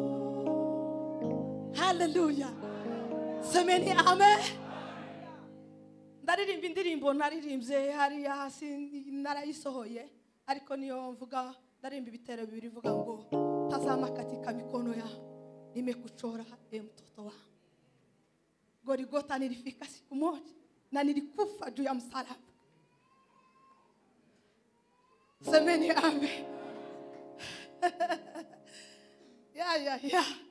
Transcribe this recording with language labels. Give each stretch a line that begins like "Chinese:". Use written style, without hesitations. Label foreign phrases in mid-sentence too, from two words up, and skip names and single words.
Swahili: Hallelujah. Semeni amen.
Kinyarwanda: Ndaririmba indirimbo naririmbye hariya hasi narayisohoye, ariko niyo mvuga ndarimba ibitero bibiri vuga ngo
Swahili: tazama katika mikono ya nimekuchora mtoto wangu. Golgotha nilifika siku moja na nilikufa juu ya msalaba. Semeni amen. Ya.